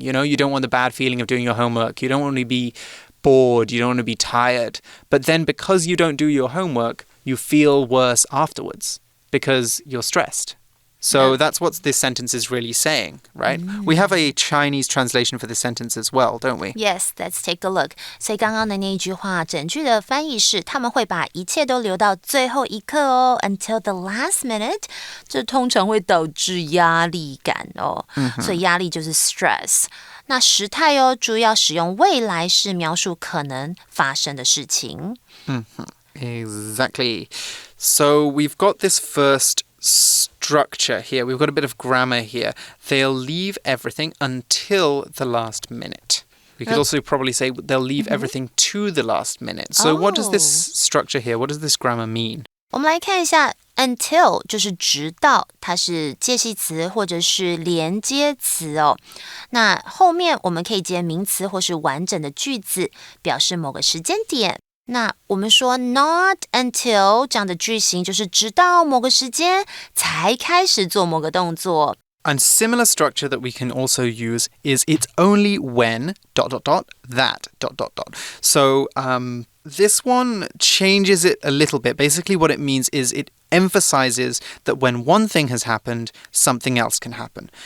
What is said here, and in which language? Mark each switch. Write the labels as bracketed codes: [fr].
[en] You know, you don't want the bad feeling of doing your homework. You don't want to be bored. You don't want to be tired. But then because you don't do your homework, you feel worse afterwards because you're stressed. So that's what this sentence is really saying, right? We have a Chinese translation for this sentence as well, don't we? Yes, let's take a look. [zh] 所以刚刚的那一句话，整句的翻译是他们会把一切都留到最后一刻哦 [en] until the last minute. [zh] 这通常会导致压力感哦。所以压力就是 stress. 那时态哦，主要使用未来式描述可能发生的事情。 [en] Exactly. So we've got this first structure here. We've got a bit of grammar here. They'll leave everything until the last minute. We could also probably say they'll leave everything to the last minute. So what does this structure here, what does this grammar mean? [zh] 我们来看一下 until 就是直到，它是介系词或者是连接词哦。那后面我们可以接名词或是完整的句子，表示某个时间点。那我们说 not until 这样的句型，就是直到某个时间才开始做某个动作。 [en] And similar structure that we can also use is it's only when ... that ... So this one changes it a little bit. Basically what it means is it emphasizes that when one thing has happened, something else can happen.